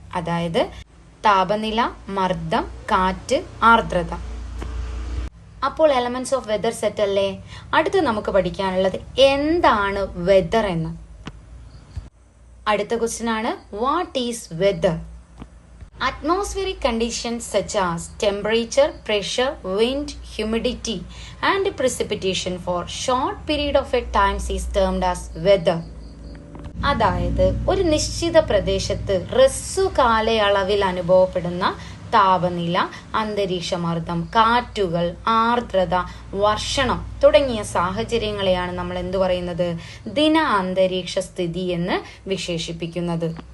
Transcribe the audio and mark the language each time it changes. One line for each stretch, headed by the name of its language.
Malayalam: അതായത് താപനില, മർദ്ദം, കാറ്റ്, ആർദ്രത. അപ്പോൾ എലമെന്റ്സ് ഓഫ് വെദർ സെറ്റ് അല്ലേ? അടുത്ത് നമുക്ക് പഠിക്കാനുള്ളത് എന്താണ് വെദർ എന്ന്. അടുത്ത ക്വസ്റ്റ്യൻ ആണ്,
English: What is weather? Atmospheric conditions such as temperature, pressure, wind, humidity and precipitation for short period of a time is termed as weather.
Malayalam: അതായത് ഒരു നിശ്ചിത പ്രദേശത്ത് ഹ്രസ്വ കാലയളവിൽ അനുഭവപ്പെടുന്ന താപനില, അന്തരീക്ഷമർദ്ദം, കാറ്റുകൾ, ആർദ്രത, വർഷണം തുടങ്ങിയ സാഹചര്യങ്ങളെയാണ് നമ്മൾ എന്തു പറയുന്നത്, ദിന അന്തരീക്ഷ സ്ഥിതി എന്ന് വിശേഷിപ്പിക്കുന്നത്.